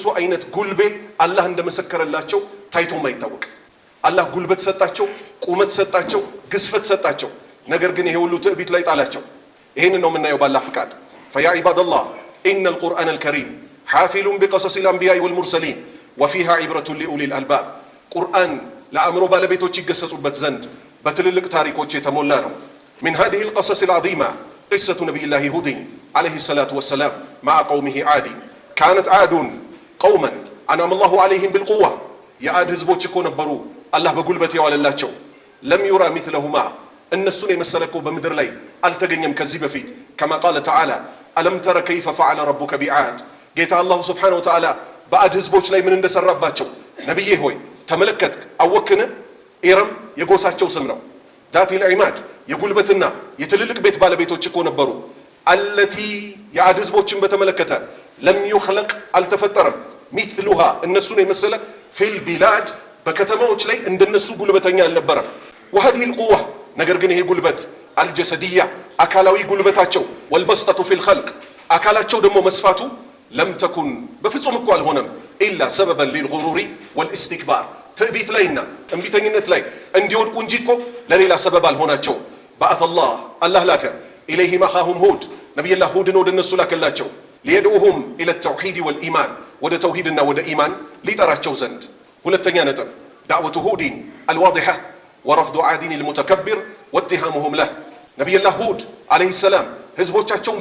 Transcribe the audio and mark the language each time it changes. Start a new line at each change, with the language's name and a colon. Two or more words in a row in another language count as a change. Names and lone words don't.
Amharic: አይነት ጉልቤ አላህ እንደመሰከረላቸው ታይቶም አይታወቅ። አላህ ጉልበት ሰጣቸው፣ ቁመት ሰጣቸው፣ ግዝፈት ሰጣቸው። ነገር ግን ይሄ ሁሉ ትዕቢት ላይ ጣላቸው። ይህንን ነው የምናየው ባላህ ፍቃድ።
Arabic: فيا عباد الله إن القرآن الكريم حافل بقصص الأنبياء والمرسلين وفيها عبرة لأولي الألباب።
Amharic: ቁርአን ለአእምሮ ባለቤቶች ይገሰጹበት ዘንድ በትልልቅ ታሪኮች የተሞላ ነው።
Arabic: من هذه القصص العظيمة قصة نبي الله هود عليه الصلاة والسلام مع قومه عاد. كانت عاد قوما أنعم الله عليهم بالقوة. يا عاد
Amharic: ህዝቦች እኮ ነበሩ አላህ በጉልበት ያዋለላቸው።
Arabic: لم يرى مثلهما
Amharic: እነሱን የመሰለ እኮ በምድር ላይ አልተገኘም ከዚህ በፊት።
Arabic: كما قال تعالى ألم تر كيف فعل ربك بعاد.
Amharic: ጌታ
Arabic: الله سبحانه وتعالى
Amharic: በአድ ህዝቦች ላይ ምን እንደሰራባቸው ነብዬ ሆይ ተመለከትክ አወክን። ኢረም የጎሳቸው ስም ነው።
Arabic: ذات العماد
Amharic: የጉልበትና የትልልቅ ቤት ባለቤቶች እኮ ነበሩ። አለቲ የአድ ህዝቦችን በተመለከተ
Arabic: لم يخلق
Amharic: አልተፈጠረም ሚስሉሃ እነሱን የመሰለ
Arabic: في البلاد
Amharic: በከተማዎች ላይ እንደነሱ ጉልበተኛ አልነበረም።
Arabic: وهذه القوة
Amharic: ነገር ግን ይሄ ጉልበት አልጀሰዲያ አካላዊ ጉልበታቸው
Arabic: والبسطة في الخلق
Amharic: አካላቸው ደግሞ መስፋቱ
Arabic: لم تكن
Amharic: በፍጹም እኮ አልሆነም
Arabic: إلا سببا للغرور والاستكبار
Amharic: ትዕቢት ላይና እምቢተኝነት ላይ እንዲወድቁ እንጂ እኮ ለሌላ ሰበብ አልሆናቸው።
Arabic: بعث الله
Amharic: ላከ
Arabic: إليهم أخاهم هود
Amharic: ነቢይላህ ሁድን ወደ እነሱ ላከላቸው።
Arabic: ليدعوهم إلى التوحيد والإيمان
Amharic: ወደ ተውሂድና ወደ ኢማን ሊጠራቸው ዘንድ። ሁለተኛ ነጥብ
Arabic: دعوة هود الواضحة ورفض عاد المتكبر واتهامهم له።
Amharic: ነቢይላህ ሁድ
Arabic: عليه السلام
Amharic: ህዝቦቻቸውን